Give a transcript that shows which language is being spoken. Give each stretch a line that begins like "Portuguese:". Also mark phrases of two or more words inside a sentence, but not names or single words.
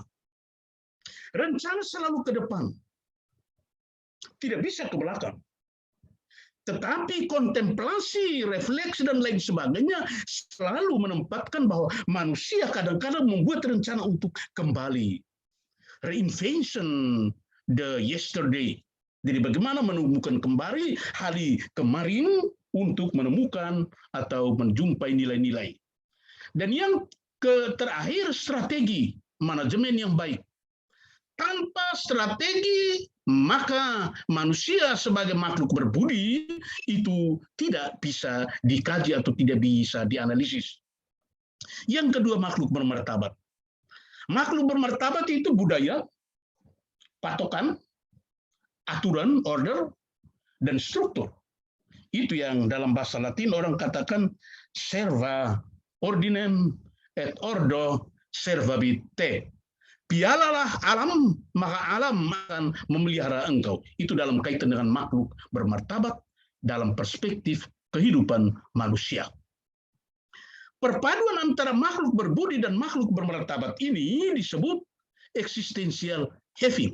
Indonesian: Rencana selalu ke depan. Tidak bisa ke belakang. Tetapi kontemplasi, refleksi, dan lain sebagainya selalu menempatkan bahwa manusia kadang-kadang membuat rencana untuk kembali.
English: Reinvention the yesterday.
Indonesian: Jadi bagaimana menemukan kembali hari kemarin untuk menemukan atau menjumpai nilai-nilai. Dan yang terakhir, strategi manajemen yang baik. Tanpa strategi, maka manusia sebagai makhluk berbudi itu tidak bisa dikaji atau tidak bisa dianalisis. Yang kedua, makhluk bermartabat. Makhluk bermartabat itu budaya, patokan, aturan, order, dan struktur. Itu yang dalam bahasa Latin orang katakan
Latin: serva ordinem et ordo servabit te.
Indonesian: Pialalah alam, maka alam akan memelihara engkau. Itu dalam kaitan dengan makhluk bermartabat dalam perspektif kehidupan manusia. Perpaduan antara makhluk berbudi dan makhluk bermartabat ini disebut
English: existential having.